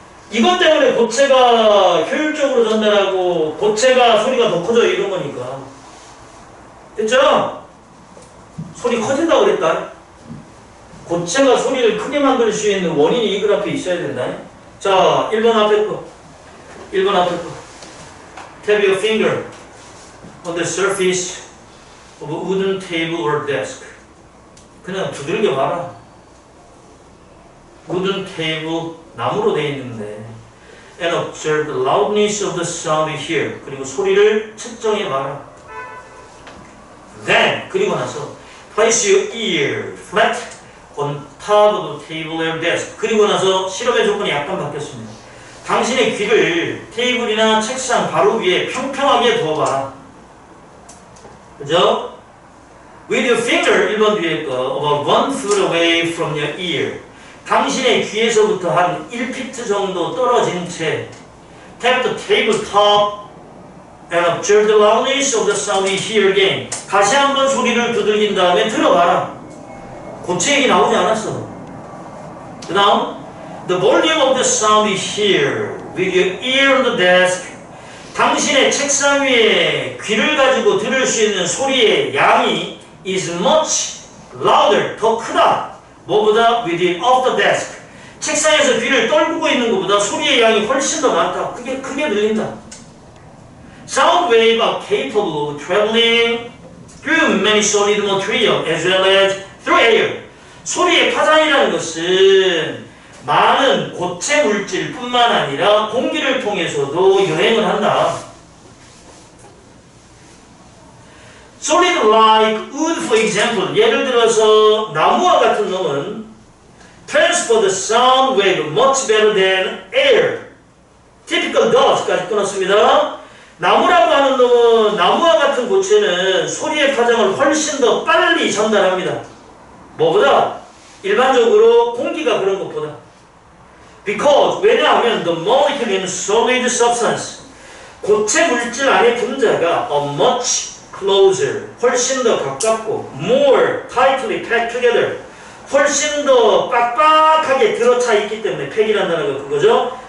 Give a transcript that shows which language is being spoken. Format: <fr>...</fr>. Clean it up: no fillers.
<ko>이것 때문에 고체가 효율적으로 전달하고 고체가 소리가 더 커져요. 이런 거니까. 됐죠? 소리 커진다고 그랬다. 고체가 소리를 크게 만들 수 있는 원인이 이 그래프에 있어야 된다. 자, 1번 앞에 거. 1번 앞에 거.</ko> <en>Tap your finger on the surface of a wooden table or desk.</en> <ko>그냥 두들겨 봐라.</ko> <en>wooden table,</en> <ko>나무로 되어 있는데</ko> <en>and observe the loudness of the sound you hear.</en> <ko>그리고 소리를 측정해 봐라.</ko> <en>Then,</en> <ko>그리고 나서</ko> <en>place your ear flat on top of the table or desk.</en> <ko>그리고 나서 실험의 조건이 약간 바뀌었습니다. 당신의 귀를 테이블이나 책상 바로 위에 평평하게 두어봐라. 그죠?</ko> <en>With your finger,</en> <ko>1번 뒤에 거,</ko> <en>about 1 foot away from your ear.</en> <ko>당신의 귀에서부터 한 1피트 정도 떨어진 채</ko> <en>tap the table top and observe the loudness of the sound you hear again.</en> <ko>다시 한번 소리를 두들긴 다음에 들어봐라. 고체 얘기 나오지 않았어. 그 다음,</ko> <en>the volume of the sound you hear with your ear on the desk.</en> <ko>당신의 책상 위에 귀를 가지고 들을 수 있는 소리의 양이</ko> <en>is much louder,</en> <ko>더 크다. 뭐보다</ko> <en>with it off the desk.</en> <ko>책상에서 귀를 떨구고 있는 것보다 소리의 양이 훨씬 더 많다. 그게 크게 들린다.</ko> <en>Sound waves are capable of traveling through many solid material as well as through air.</en> <ko>소리의 파장이라는 것은 많은 고체 물질뿐만 아니라 공기를 통해서도 여행을 한다.</ko> <en>Solid like wood, for example.</en> <ko>예를 들어서 나무와 같은 놈은</ko> <en>transfer the sound wave much better than air. Typical does까지</en> <ko>끊었습니다. 나무라고 하는 놈은 나무와 같은 고체는 소리의 파장을 훨씬 더 빨리 전달합니다. 뭐보다? 일반적으로 공기가 그런 것보다.</ko> <en>Because</en> <ko>왜냐하면</ko> <en>the molecule in solid substance</en> <ko>고체 물질 안의 분자가</ko> <en>a much closer</en> <ko>훨씬 더 가깝고</ko> <en>more tightly packed together</en> <ko>훨씬 더 빡빡하게 들어차 있기 때문에 팩이라는 단어가 그거죠.</ko>